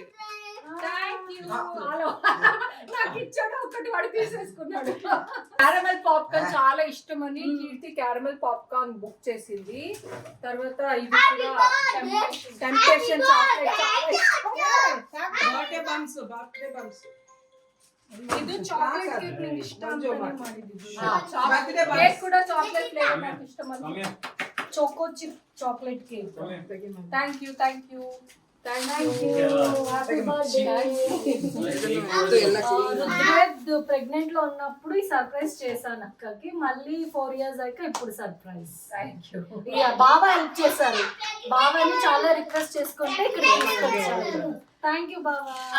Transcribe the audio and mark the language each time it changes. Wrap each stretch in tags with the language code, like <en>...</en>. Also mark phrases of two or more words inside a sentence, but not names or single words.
<en>thank you</en> <te>నాకు ఇచ్చాడు ఒకటి వాడు తీసేసుకున్నాడు</te> <en>caramel popcorn</en> <te>చాలా ఇష్టం అని కీర్తి</te> <en>caramel popcorn</en> <te>బుక్ చేసింది తర్వాత ఇది కూడా టెంప్టేషన్ చాక్లెట్ చాలా ఇష్టం ಇದು</te> <en>chocolate cake</en> <kn>ನಿಂಗೆ ಇಷ್ಟ ಅಂತಾನೆ ಮಾಡಿದ್ದು</kn> <en>chocolate cake</en> <te>ಕೂಡ</te> <en>chocolate flavour</en> <kn>ನನಗೆ ಇಷ್ಟ ಮಾಡಿ</kn> <en>choco chip chocolate cake thank you happy birthday</en> <te>ప్రెగ్నెంట్ లో ఉన్నప్పుడు ఈ సర్ప్రైజ్ చేశాను అక్కకి మళ్ళీ 4 years అయ్యాక ఇప్పుడు సర్ప్రైజ్</te> <en>thank you</en> <te>బావ హెల్ప్ చేశారు బావని చాలా రిక్వెస్ట్ చేసుకుంటే ఇక్కడ తీసుకొచ్చారు</te> <en>thank you</en> <te>బావా</te>